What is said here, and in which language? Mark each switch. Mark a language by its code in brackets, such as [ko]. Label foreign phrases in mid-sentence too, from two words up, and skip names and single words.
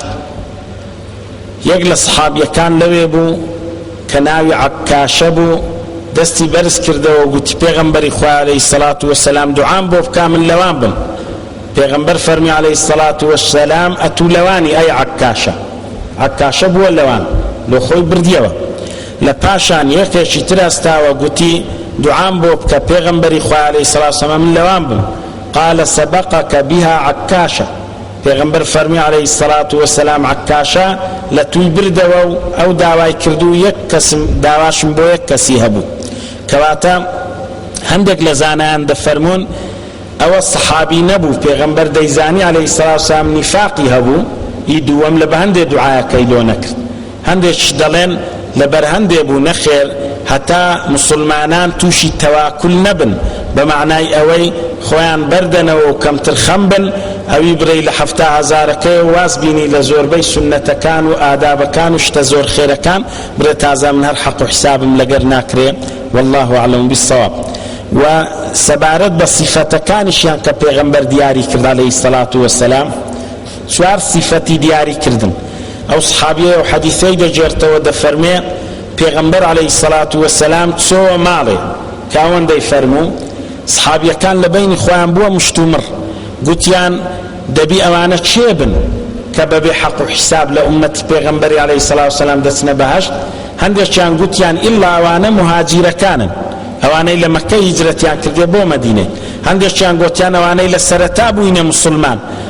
[ckb] یەک لە سەحابیەکان لەوێ بوو کە ناوی عەکاشە بوو دەستی بەرز کردەوە گوتی پێغەمبەری خوا [ar] عەلەیهی سەڵات وەسەلام [ckb] دوعام بۆ بکا من لەوان بم. پیغمبر فرمی [ar] علیه الصلاة والسلام [ckb] اتو لوانی ای عکاشە بووە لەوان لۆ خۆی بردیەوە لە پاشان یەکێکی تر ئەستاوە گوتی دوعام بۆ بکە پێغەمبەری خوا [ar] عەلەیهی سەڵاتو وسەلام [ckb] من لەوان بم [ar] قال سبقك بها [ckb] عکاشە پێغەمبەر فەرمی [ar] عەلەیهی سەڵاتو وسەلام [ckb] عکاشە لە توی بردەوە و ئەو داوای کردو یەک کەسم داواشم بۆ یەک کەسی هەبوو کەواتە هەندێک لە زانایان دەفەرمون ئەوە سەحابی نەبوو پێغەمبەر دەیزانی [ar] عەلەیهی سەڵاتو وسەلام [ckb] نیفاقی هەبوو ئی دووەم لە بە هەندێ دوعایەکەی لۆ نەکرد هەندێک دەڵێن لەبەر هەندێ بوو نەخێر هەتا مسلمانان تووشی تەواکل نەبن بە معنای ئەوەی خۆیان بەردەنەوە و کەمتر خەم بن ئەوی بڕی لە 7,000ەکەی واز بینی لە زۆربەی سونەتەکان و ئادابەکان و شتە زۆر خێرەکان برە تازە من هەر حەق و حسابم لەگەر ناکرێ [ar] والله أعلم بالصواب [ckb] و سەبارەت بە سیفەتەکانیشیان کە پێغەمبەر دیاری کرد [ar] عەلەیهی سەڵاتو [ckb] وەسەلام چوار صفەتی دیاری کردن ئەو سحابیە و حەدیثەی دەجێرتەوە دەفەرمێ پێغەمبەر [ar] عەلەیهی سەڵاتو وەسەلام [ckb] چۆوە ماڵێ کە ئەوەندەی فەرموو سحابیەکان لە بەینی خۆیان بووە مشتومڕ گوتیان دەبی ئەوانە چێ بن کە بەبێ حەق و حساب لە ئومەتی پێغەمبەری [ar] عەلەیهی سەڵاتو وەسەلام [ckb] دەچنە بەهەشت هەندێکیان گوتیان ئیلا ئەوانە مهاجیرەکانن ئەوانەی لە مەککە هیجرەتیان کردێ بۆ مەدینە هەندێکیان گوتیان ئەوانەی لە سەرەتا بووینە مسلمان